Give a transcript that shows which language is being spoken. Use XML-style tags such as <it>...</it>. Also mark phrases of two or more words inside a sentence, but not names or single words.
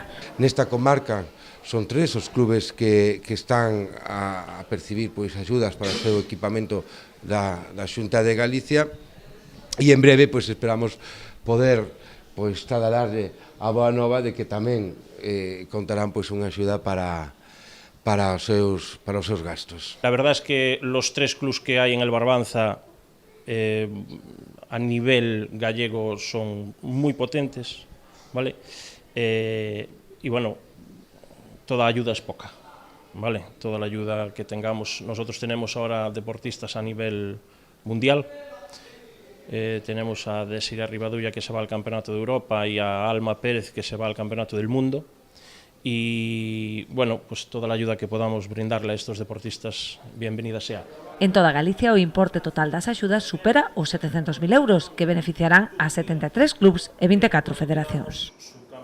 <gl>Nesta comarca son tres os clubes que están a percibir pois axudas para o seu equipamento da Xunta de Galicia e en breve pois esperamos poder pois trasladarlle a boa nova de que tamén contarán pois unha axuda para os seus gastos.</gl> <es>La verdad es que los tres clubs que hay en el Barbanza a nivel gallego son muy potentes, ¿vale? Y bueno, toda ayuda es poca, ¿vale? Toda la ayuda que tengamos. Nosotros tenemos ahora deportistas a nivel mundial. Tenemos a Desiree Rivadulla que se va al Campeonato de Europa y a Alma Pérez que se va al Campeonato del Mundo. Y bueno, pues toda la ayuda que podamos brindarle a estos deportistas, bienvenida sea.</es> <gl>En toda Galicia o importe total das axudas supera os 700.000 euros, que beneficiarán a 73 clubs e 24 federacións.</gl>